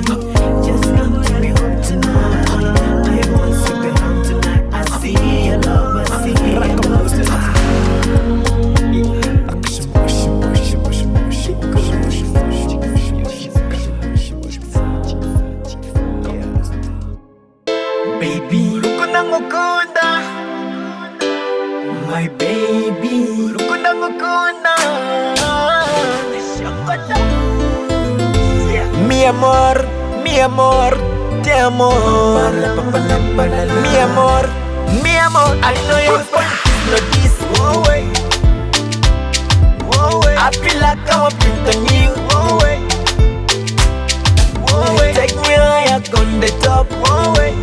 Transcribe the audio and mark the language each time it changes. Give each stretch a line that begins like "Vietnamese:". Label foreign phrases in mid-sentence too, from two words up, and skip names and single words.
English: Just come to me home tonight. I want to be home tonight. I see your love, I see your love tonight. Baby,
Kinyarwanda: rukunda ngukunda.
English: My baby,
Kinyarwanda: rukunda ngukunda.
Spanish: Mi amor, te amo. Mi amor,
English: I know you. know this. Whoa, way. Whoa, way. I feel like I'm a print on you. Whoa, way. Whoa, way. Take me higher on the top. Whoa, way.